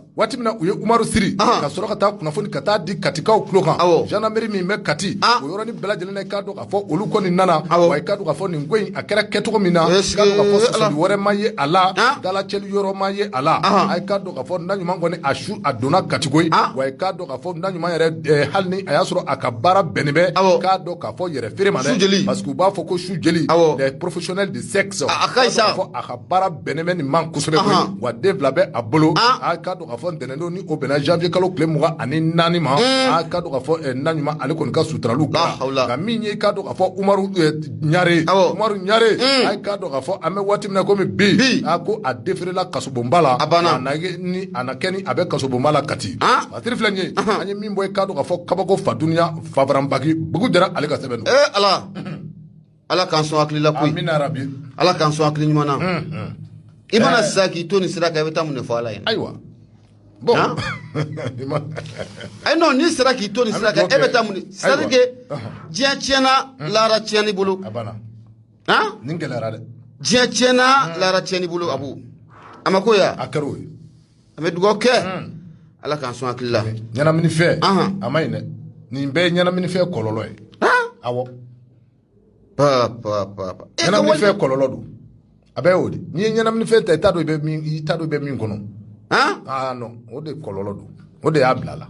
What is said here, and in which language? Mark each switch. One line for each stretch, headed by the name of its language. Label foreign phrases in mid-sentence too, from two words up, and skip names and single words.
Bambara: waati min na u ye Umaru siri ka sɔrɔ ka taa kunnafoni ka taa di katikaw tulo kan gendarmerie min bɛ Kati o yɔrɔnin bɛɛ lajɛlen na i k'a dɔn k'a fɔ olu kɔni nana wa i k'a dɔn k'a fɔ nin ko in a kɛra kɛcogo min na i k'a dɔn k'a fɔ sɔsɔli wɛrɛ ma ye a la dalacɛli yɔrɔ ma ye a la a k'a dɔn k'a fɔ Naɲuman kɔni a donna Kati koyi wa i k'a dɔn k'a fɔ Naɲuman yɛrɛ hali ni a y'a sɔrɔ a ka baara bɛnnen bɛ k'a dɔn k'a fɔ yɛrɛ feere ma dɛ
French: parce que
Bambara: u b'a fɔ ko su jeli
French: les professionnels de sexe
Bambara: a ka baara bɛnnen bɛ nin ma kosɛbɛ koyi wa den fila bɛ a bolo a k'a dɔn k'a fɔ ntɛnɛndon ni o bɛnna janvier kalo tile 24 ma a k'a dɔn k'a fɔ Naɲuman ale kɔni ka suturaliw kɛra nka min ye k'a dɔn k'a fɔ Umaru Ɲare a k'a dɔn k'a fɔ an bɛ waati min na komi bi a ko a déféré kasobonba la a na kɛ ni a bɛ kasobonba la Kati a teri filɛ nin ye an ye min bɔ k'a dɔn k'a fɔ kabako Faduniya Favaranbaki Bugu Jara ale ka sɛbɛn don ala k'an sɔn hakili la koyi amina rabi ala k'an sɔn hakili ɲuman na i mana sisan k'i to nin sira kan i bɛ taa mun de fɔ ala ye ayiwa bon
French: ayi non
Bambara: n'i sera k'i to nin sira kan e bɛ taa mun de
French: c'est à dire que
Bambara: diɲɛ tiɲɛna lahara tiɲɛn'i bolo a banna nin gɛlɛyara dɛ diɲɛ tiɲɛna lahara tiɲɛn'i bolo Abu a ma ko ya a kɛra o ye an bɛ dugawu kɛ ala k'an sɔn hakili la ɲɛnaminifɛn a ma ɲi dɛ nin bɛɛ ye ɲɛnaminifɛn kɔlɔlɔ ye awɔ ɲɛnaminifɛn kɔlɔlɔ don a bɛɛ y'o de n'i ye ɲɛnaminifɛn ta i t'a dɔn i bɛ min kɔnɔ non o de kɔlɔlɔ don o de y'a bila la